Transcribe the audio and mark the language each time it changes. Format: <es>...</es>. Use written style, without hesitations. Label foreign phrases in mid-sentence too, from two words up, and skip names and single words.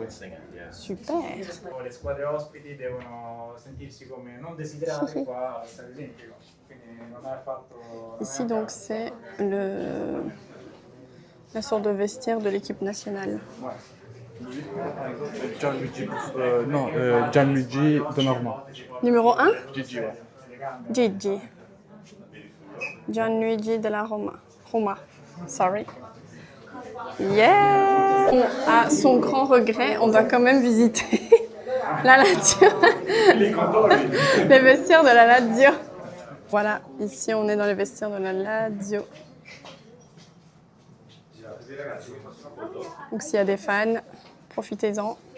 <it>Super. Le squadre ospiti devono sentirsi come non desiderate qua al Stadio Olimpico, quindi non ha fatto...</it> <fr>Ici, donc, c'est la sorte de vestiaire de l'équipe nationale. Gianluigi Donnarumma. Numéro 1, Gigi, ouais.</fr> <it>Gigi. Gianluigi della Roma.</it> <fr>Sorry. Yeah! À son grand regret, on doit quand même visiter la Lazio. Les vestiaires de la Lazio. Voilà, ici on est dans les vestiaires de la Lazio. Donc s'il y a des fans, profitez-en.</fr>